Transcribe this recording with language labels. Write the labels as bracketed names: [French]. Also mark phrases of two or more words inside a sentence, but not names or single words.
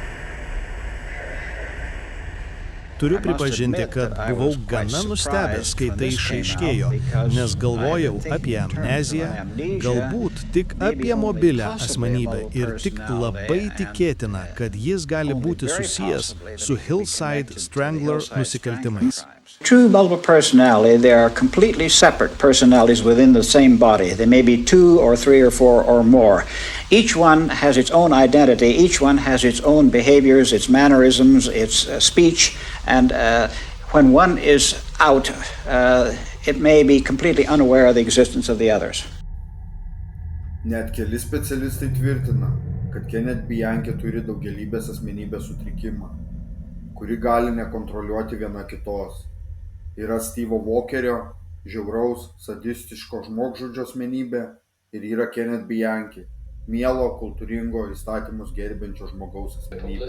[Lithuanian] Turiu pripažinti, kad buvau gana nustebęs, kai tai išaiškėjo, nes galvojau apie amneziją, galbūt tik apie mobilią asmenybę ir tik labai tikėtina, kad jis gali būti susijęs su Hillside Strangler nusikaltimais. [English] True multiple personality, they are completely separate personalities within the same body. They may be 2 or 3 or 4 or more. Each one has its own identity, each one has its own behaviors, its mannerisms, its speech, and when one is out, it may be completely unaware of the existence of the others. [Lithuanian] Net keli specialistai tvirtina, kad Kenneth Bianchi turi daugelybės asmenybės sutrikimą, kuri gali nekontroliuoti viena kitos. Yra Steve'o Walkerio, žiauraus, sadistiško žmogžudžio asmenybė ir yra Kenneth Bianchi, mielo, kultūringo, įstatymus gerbiančio žmogaus asmenybė.